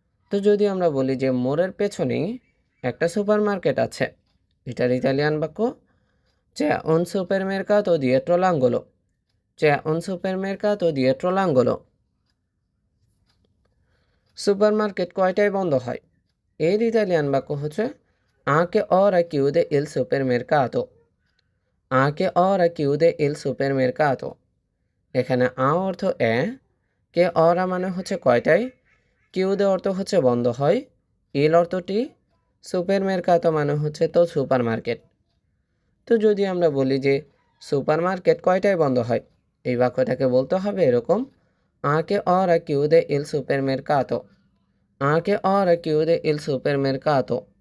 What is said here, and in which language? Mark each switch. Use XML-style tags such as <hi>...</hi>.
<bn>তো যদি আমরা বলি যে মোড়ের পেছনেই একটা সুপারমার্কেট আছে, এটার ইতালিয়ান বাক্য</bn> <it>c'è un supermercato dietro l'angolo,</it> <bn>c'è un supermercato dietro l'angolo। Supermarket কয়টায় বন্ধ হয়? এর ইতালিয়ান বাক্য হচ্ছে</bn> <it>a che ora chiude il supermercato,</it> <bn>a che ora chiude il supermercato। এখানে আ অর্থ এ, কে অরা মানে হচ্ছে কয়টায়, কিউদে অর্থ হচ্ছে বন্ধ হয়, ইল অর্থটি, সুপারমার্কেটো মানে হচ্ছে তো সুপারমার্কেট। তো যদি আমরা বলি যে সুপারমার্কেট কয়টায় বন্ধ হয়, এই বাক্যটাকে বলতে হবে এরকম,</bn> <it>a che ora chiude il supermercato,</it> <bn>a che ora chiude il supermercato।</bn>